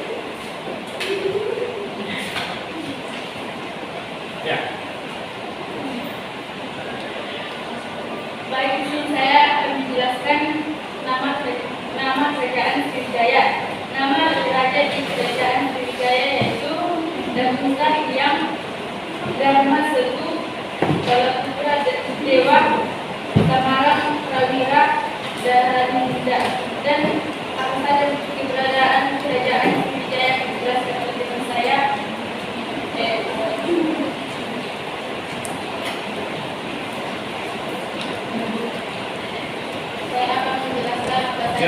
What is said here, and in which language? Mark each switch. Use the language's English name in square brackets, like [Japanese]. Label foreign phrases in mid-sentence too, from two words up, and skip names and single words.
[Indonesian] Ya. Baik, di sini saya akan menjelaskan nama Kerajaan Sriwijaya. Nama raja di Kerajaan Sriwijaya yaitu Danusa Hyang Dharma Setu Balaputra Dewa Samarang Prawira Dahaninda. Dan apa saja keberadaan Kerajaan Sriwijaya yang dijelaskan oleh teman saya. Saya akan menjelaskan apa saja